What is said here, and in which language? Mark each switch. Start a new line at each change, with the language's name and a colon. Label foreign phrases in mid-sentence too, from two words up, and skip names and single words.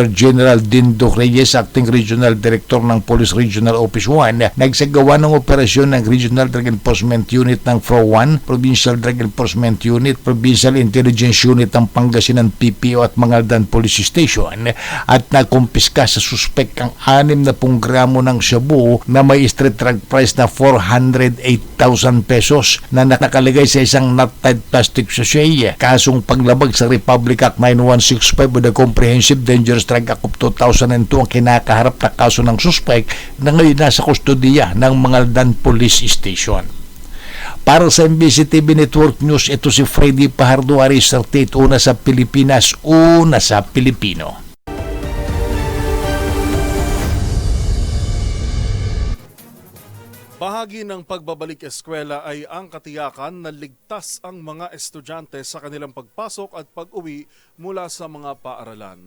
Filipino: General Dindo Reyes,
English: Acting Regional Director
Filipino: ng Police Regional Office 1, nagsagawa ng operasyon ng Regional Drug Enforcement Unit ng FRO1, Provincial Drug Enforcement Unit, Provincial Intelligence Unit ng Pangasinan PPO at Mangaldan Police Station at nakumpiska sa suspek ang 60 gramo ng shabu na may
English: street drug price
Filipino: na 408,000 pesos na nakalagay sa isang
English: knot-tied plastic sachet.
Filipino: Kasong paglabag sa Republic Act 9165 o the Comprehensive Dangerous Drug Act of 2002 ang kinakaharap na kaso ng suspek na ngayon nasa kustodiya ng Mangaldan Police Station. Para sa MBC TV Network News, ito si Freddy Pajardo, Aris 38, una sa Pilipinas, una sa Pilipino. Bahagi ng pagbabalik eskwela ay ang katiyakan na ligtas ang mga estudyante sa kanilang pagpasok at pag-uwi mula sa mga paaralan.